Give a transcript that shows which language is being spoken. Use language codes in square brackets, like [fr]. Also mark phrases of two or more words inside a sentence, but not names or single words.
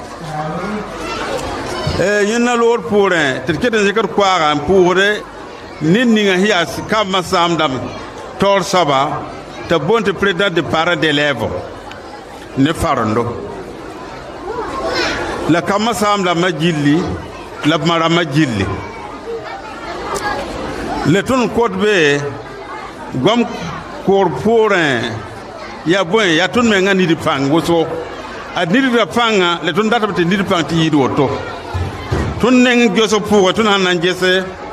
[mos] yẽnna loor pʋʋrẽ tɩ d ket n zɩkd koaaga n pʋʋsde ned ninga sẽn yaa kambã saamdame taoor soaba t'a boon tɩ [fr] président de parent d'élève [mos] ne farendo la kambã saamdãmbã gilli la b marãmbã gilli le tõnd kot be goam koor pʋʋrẽ yaa bõe yaa tõnd mengã nid pãng wʋsgo ad nidgrã pãnga le tõnd datb tɩ nid pãng tɩ yɩɩd woto tõnd neng gesg pʋʋgẽ tõnd sãn na n gese